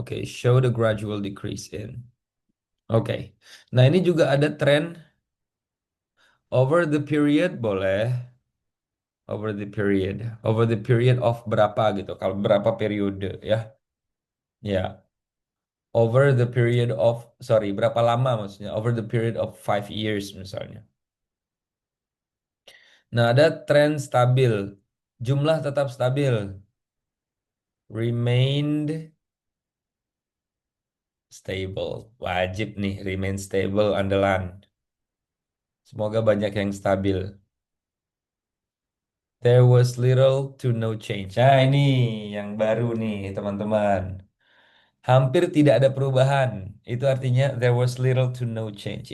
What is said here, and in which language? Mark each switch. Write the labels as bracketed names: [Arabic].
[English] Oke, show the gradual decrease in. [Indonesian] Oke, nah ini juga ada tren [English] over the period [Indonesian] boleh. [English] Over the period of [Indonesian] berapa gitu, kalau berapa periode ya, ya, [English] over the period of, sorry, [Indonesian] berapa lama maksudnya, [English] over the period of 5 years misalnya. [Indonesian] Nah, ada tren stabil, jumlah tetap stabil, [English] remained stable, [Indonesian] wajib nih, [English] remain stable, [Indonesian] andalan, semoga banyak yang stabil. [English] There was little to no change. [Indonesian] Nah, ini yang baru nih, teman-teman. Hampir tidak ada perubahan. Itu artinya [English] there was little to no change.